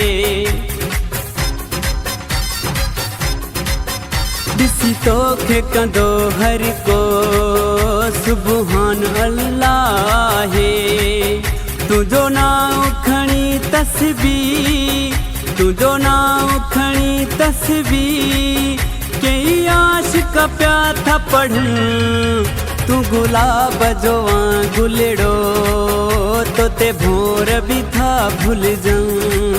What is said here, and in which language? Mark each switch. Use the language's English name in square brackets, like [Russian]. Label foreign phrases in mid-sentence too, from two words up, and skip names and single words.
[Sindhi] ॾिसी तोखे कंदो हर को [Arabic] سبحان الله. [Sindhi] तुंहिंजो नाम खणी तस्बीह, तुंहिंजो नाम खणी तस्बीह कई आशिक़ पिया था पढ़नि। तू गुलाब जोवा गुलेड़ो तो ते भोर भी था भूल जं।